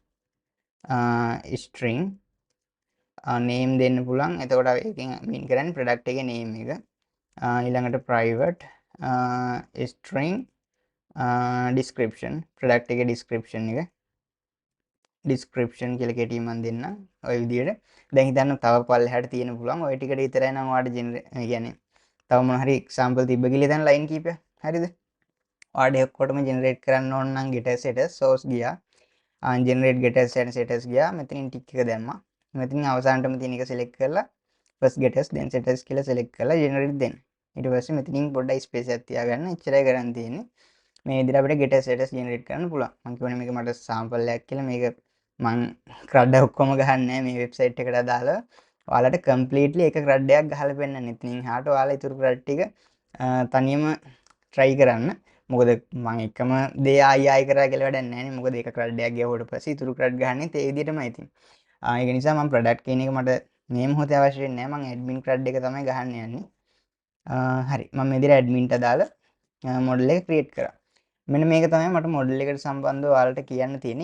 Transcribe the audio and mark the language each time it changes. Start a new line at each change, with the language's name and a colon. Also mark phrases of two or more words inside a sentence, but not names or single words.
English: string name
Sinhala: දෙන්න පුළුවන් එතකොට ඒකෙන් mean කරන්නේ product එකේ name එක ඊළඟට
English: private string description
Sinhala: product එකේ description එක description කියලා කෙටියෙන් මම දෙන්න ඔය විදිහට දැන් හිතන්න තව පල්ලෙහාට තියෙන පුළුවන් ඔය ටිකට විතරයි නම් ඔයාලට කියන්නේ තව මොන හරි example තිබ්බ කියලා හිතන්න line කීපයක් හරිද ඔයාලට ඔක්කොටම generate කරන්න ඕන නම්
English: getter setters source
Sinhala: ගියා
English: generate getters and setters
Sinhala: ගියා මෙතනින් tick එක දැම්මා මෙතනින් අවසානටම තියෙන එක select කරලා
English: first getters then setters
Sinhala: කියලා select කරලා generate දෙන්න ඊට පස්සේ මෙතනින් පොඩ්ඩයි space එකක් තියාගන්න එච්චරයි කරන්න තියෙන්නේ මේ විදිහට අපිට
English: getter setters generate
Sinhala: කරන්න පුළුවන් මම කියවනේ මේක මට sample එකක් කියලා මේක මං CRUD ඔක්කොම ගහන්නේ නැහැ මේ වෙබ්සයිට් එකට දාලා ඔයාලට කම්ප්ලීට්ලි එක CRUD එකක් ගහලා පෙන්නන්න ඉතින් එහාට ඔයාලා ඊටු CRUD ටික තනියම try කරන්න මොකද මම එකම දේ ආයි කරා කියලා වැඩක් නැහැ නේ මොකද ඒක CRUD එකක් ගියවට පස්සේ ඊටු CRUD ගහන්නේ ඒ විදිහටමයි ඉතින් ඒක නිසා මම product කියන එක මට මේ මොහොතේ අවශ්‍ය වෙන්නේ නැහැ මම
English: admin CRUD
Sinhala: එක තමයි ගහන්න යන්නේ හරි මම මේ විදිහට admin ට දාලා model එක create කරා මෙන්න මේක තමයි මට මොඩල් එකට සම්බන්ධව ඔයාලට කියන්න තියෙන්නේ.